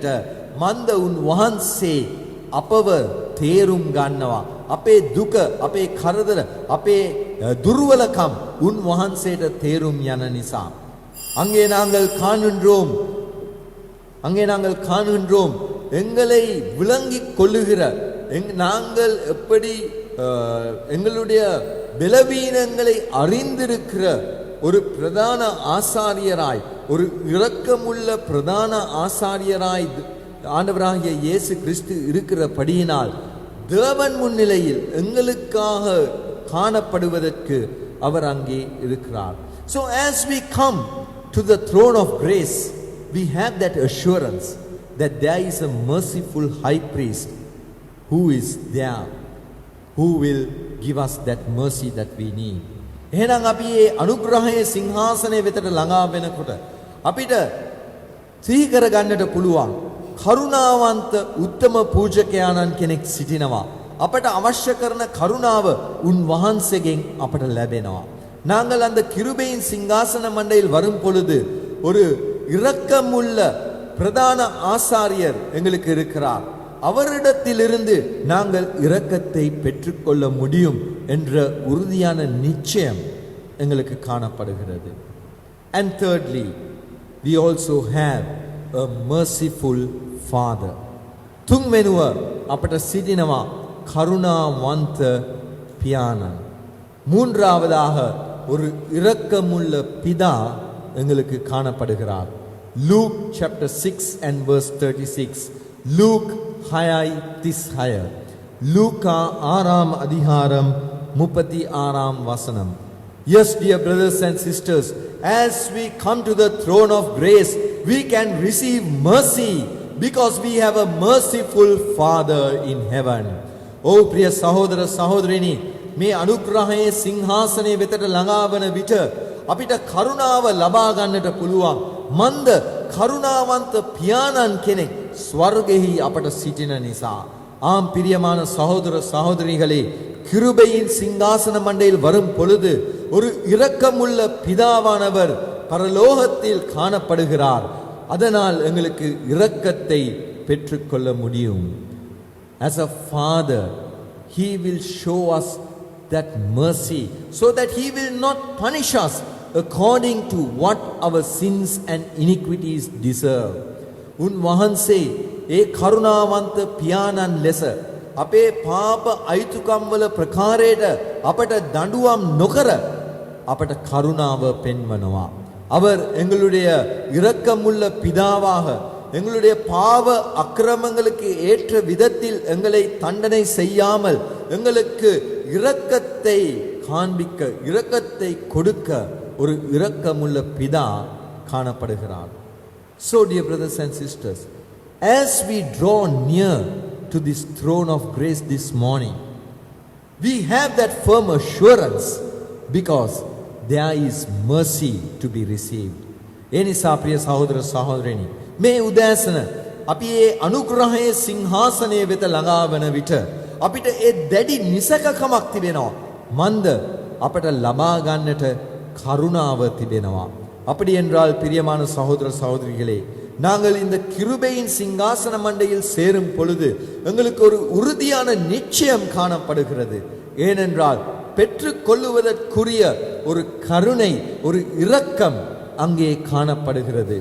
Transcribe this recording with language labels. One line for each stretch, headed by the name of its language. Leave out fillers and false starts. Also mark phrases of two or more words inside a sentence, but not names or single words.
Sinhala: මන්ද උන්වහන්සේ අපව තේරුම් ගන්නවා. අපේ දුක, අපේ කරදර, අපේ දුර්වලකම් උන්වහන්සේට තේරුම් යන නිසා.
Tamil: அங்கே நாங்கள் காணுகின்றோம் எங்களை விளங்கிக் கொள்ளுகிற, நாங்கள் எப்படி எங்களுடைய பலவீனங்களை அறிந்திருக்கிற ஒரு பிரதான ஆசாரியராய், ஒரு இரக்கமுள்ள பிரதான ஆசாரியராய் ஆண்டவராகிய இயேசு கிறிஸ்து இருக்கிறபடியினால் தேவன் முன்னிலையில் எங்களுக்காக காணப்படுவதற்கு அவர் அங்கே இருக்கிறார்.
English: So as we come to the throne of grace, we have that assurance that there is a merciful high priest who is there, who will give us that mercy that we need.
Sinhala: එහෙනම් අපි මේ අනුග්‍රහයේ සිංහාසනය වෙතට ළඟා වෙනකොට අපිට සිහි කරගන්නට පුළුවන් කරුණාවන්ත උත්තම පූජකයාණන් කෙනෙක් සිටිනවා. අපට අවශ්‍ය කරන කරුණාව උන්වහන්සේගෙන් අපට ලැබෙනවා.
Tamil: நாங்கள் அந்த கிருபையின் சிங்காசன மண்டையில் வரும் பொழுது ஒரு இரக்கமுள்ள பிரதான ஆசாரியர் எங்களுக்கு இருக்கிறார். அவரிடத்திலிருந்து நாங்கள் இரக்கத்தை பெற்றுக்கொள்ள முடியும் என்ற உறுதியான நிச்சயம் எங்களுக்கு காணப்படுகிறது.
English: And thirdly, we also have a merciful father.
Sinhala: තුන්වෙනුව අපට සිටිනවා කරුණාවන්ත පියාණන්.
Tamil: மூன்றாவதாக ஒரு இரக்கமுள்ள பிதா எங்களுக்கு காணப்படுகிறார்.
English: Luke chapter 6 and verse 36. Luke 6:36.
Tamil: லூக்கா 6ஆம் அதிகாரம் 36ஆம் வசனம்.
English: Yes, dear brothers and sisters, as we come to the throne of grace, we can receive mercy because we have a merciful Father in heaven.
Sinhala: Oh, ප්‍රිය සහෝදර සහෝදරිනි, මේ අනුග්‍රහයේ සිංහාසනයේ වෙතට ළඟා වන විට අපිට කරුණාව ලබා ගන්නට පුළුවන්. මන්ද කරුණාවන්ත පියාණන් කෙනෙක් ස්වර්ගෙහි අපට සිටින නිසා.
Tamil: ஆம் பிரியமான சகோதர சகோதரிகளே, கிருபையின் சிங்காசன மண்டையில் வரும் பொழுது ஒரு இரக்கமுள்ள பிதாவானவர் பரலோகத்தில் காணப்படுகிறார். அதனால் எங்களுக்கு இரக்கத்தை பெற்றுக்கொள்ள முடியும்.
English: As a father, he will show us that mercy so that he will not punish us according to what our sins and iniquities deserve.
Sinhala: උන්වහන්සේ ඒ කරුණාවන්ත පියාණන් ලෙස අපේ පාප අයිතුකම් වල ප්‍රකාරයට අපට දඬුවම් නොකර අපට කරුණාව පෙන්වනවා.
Tamil: அவர் எங்களுடைய இரக்கமுள்ள பிதாவாக எங்களுடைய பாவ அக்கிரமங்களுக்கு ஏற்ற விதத்தில் எங்களை தண்டனை செய்யாமல் எங்களுக்கு இரக்கத்தை காண்பிக்க, இரக்கத்தை கொடுக்க ஒரு இரக்கமுள்ள பிதா காணப்படுகிறார்.
English: So dear brothers and sisters, as we draw near to this throne of grace this morning, we have that firm assurance because there is mercy to be received.
Sinhala: එනිසා ප්‍රිය සහෝදර සහෝදරයනි, මේ උදෑසන අපි මේ අනුග්‍රහයේ සිංහාසනය වෙත ළඟා වන විට අපිට ඒ දැඩි නිසකකමක් තිබෙනවා. මන්ද අපට ලබා ගන්නට கருணாව තිබෙනවා.
Tamil: அப்படி என்றால் பிரியமான சகோதர சகோதரிகளே, நாங்கள் இந்த கிருபையின் சிங்காசன மண்டையில் சேரும் பொழுது எங்களுக்கு ஒரு உறுதியான நிச்சயம் காணப்படுகிறது. ஏனென்றால் பெற்றுக்கொள்ளுவதற்குரிய ஒரு கருணை, ஒரு இரக்கம் அங்கே காணப்படுகிறது.